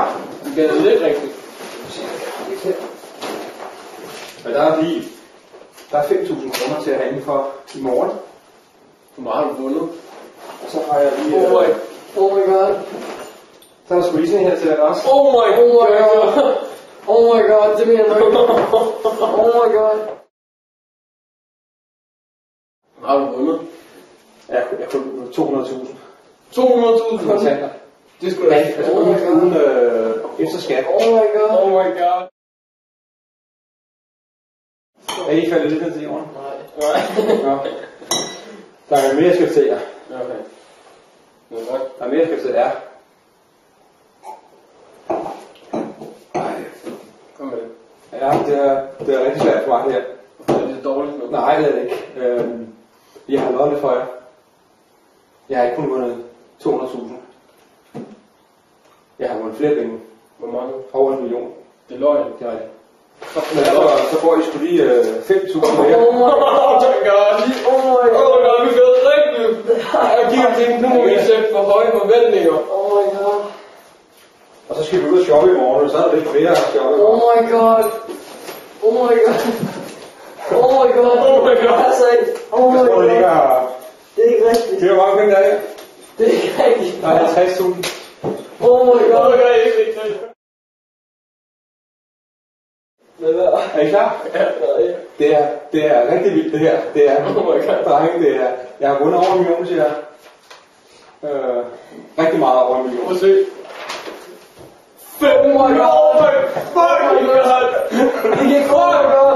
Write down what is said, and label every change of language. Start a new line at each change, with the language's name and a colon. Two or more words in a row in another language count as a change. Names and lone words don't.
Danish: Du spiller lidt rigtigt. Og der er 5.000 kroner til at have for i morgen. Hvor meget har du vundet? Og så har jeg lige...
English: Oh my god.
Danish: Så er der sgu lige her til dig også.
English: Oh my god. Oh my god,
Danish: det mener du ikke.
English: Oh my god.
Danish: Hvad har du vundet? Jeg kunne 200.000. 200.000 kontanter. Det skulle da ikke. Jeg tror, det uden efter skat.
English: Oh my god. Oh my god.
Danish: Er I faldet lidt ned til jorden? Nej. Nå. Der er mere, jeg skal fortælle jer. Okay. Det er godt. Der er mere, jeg skal fortælle jer. Kom med det. Ja, det er rigtig svært for mig her. Det er dårligt nu. Nej, det er det ikke. Jeg har lovet det for jer. Jeg har ikke kun vundet 200.000. Jeg har vundet flere penge. Hvor mange? Over 1 million. Det er løgn. Det er rigtigt. Så får I sgu lige 5.000 mere.
English: Oh my god. Oh my god,
Danish: vi gør det rigtigt. Jeg giver ting, nu må vi sætte for høje forventninger.
English: Oh my god.
Danish: Og så skal vi ud og shoppe i morgen, så er der lidt flere at shoppe.
English: Oh my god. Oh my god. Oh my god. Oh my god.
Danish: Altså ikke.
English: Oh my god.
Danish: Det er ikke rigtigt. Det er jo mange penge, der er. Det er ikke rigtigt. Der er 50.000.
English: Oh my god. Oh my god,
Danish: ikke rigtigt. Er I klar? Ja. Det er rigtig vildt det her. Det er,
English: oh my god.
Danish: Drenge, det er, jeg har vundet over 1 million til jer. Rigtig meget over 1 million. Prøv at se. 5
English: Oh my god. Fuck my god.
Danish: Det gik godt.